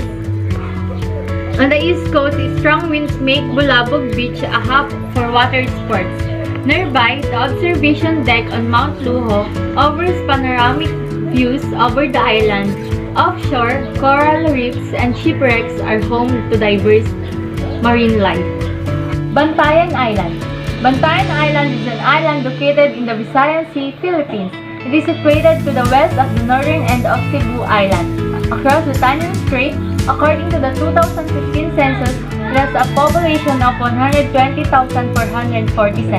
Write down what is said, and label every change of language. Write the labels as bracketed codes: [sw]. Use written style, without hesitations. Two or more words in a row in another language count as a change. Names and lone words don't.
[en] On the east coast, strong winds make Bulabog Beach a hub for water sports. Nearby, the observation deck on Mount Luho offers panoramic views over the island. Offshore, coral reefs and shipwrecks are home to diverse marine life. Bantayan Island. Bantayan Island is an island located in the Visayan Sea, Philippines. It is situated to the west of the northern end of Cebu Island. Across the Tanyan Strait, according to the 2015 census, it has a population of 120,447.